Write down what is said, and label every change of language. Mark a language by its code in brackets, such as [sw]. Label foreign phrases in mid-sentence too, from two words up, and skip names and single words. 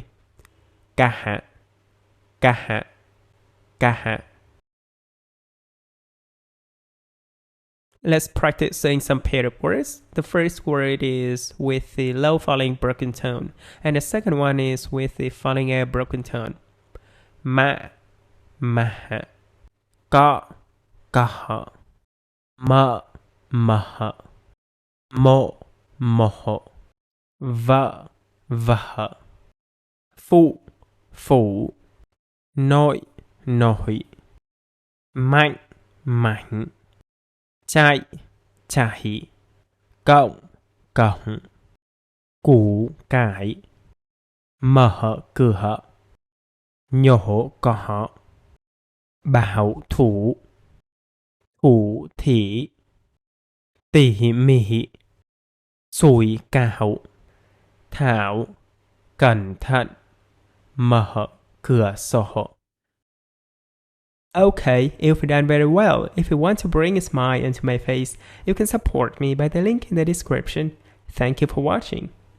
[vi] Ca, ca, ca. [en] Let's practice saying some paired up words. The first word is with the low falling broken tone, and the second one is with the falling air broken tone. [vi] Ma, ma, ka, ka, ma, ma. Mộ, mộ, vợ, vợ, phụ, phụ, nội, nội, mạnh, mạnh, chạy, chạy, cộng, cộng, củ cải, mở cửa, nhổ cỏ, bảo thủ, thủ thỉ, tỉ mỉ, sủi cảo, thảo, cẩn thận, mở cửa sổ. [en] Okay, you've done very well. If you want to bring a smile into my face, you can support me by the link in the description. Thank you for watching.